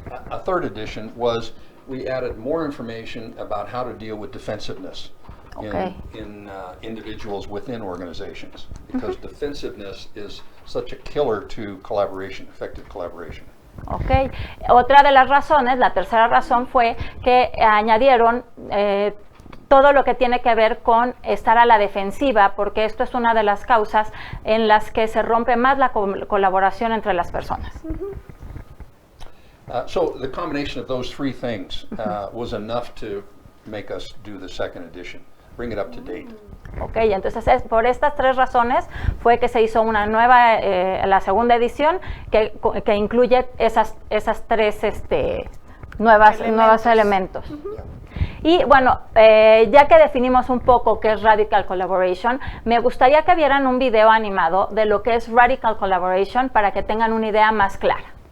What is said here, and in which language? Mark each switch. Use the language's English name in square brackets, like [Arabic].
[English] A third edition was we added more information about how to deal with defensiveness in individuals within organizations, because defensiveness is such a killer to collaboration, effective collaboration. [Spanish] Ok, otra de las razones, la tercera razón, fue que añadieron todo lo que tiene que ver con estar a la defensiva, porque esto es una de las causas en las que se rompe más la colaboración entre las personas. [English] So the combination of those three things was enough to make us do the second edition, bring it up to date. [Spanish] Ok, entonces por estas tres razones fue que se hizo una nueva, la segunda edición, que incluye esas tres nuevos elementos. Y bueno, ya que definimos un poco qué es Radical Collaboration, me gustaría que vieran un video animado de lo que es Radical Collaboration para que tengan una idea más clara.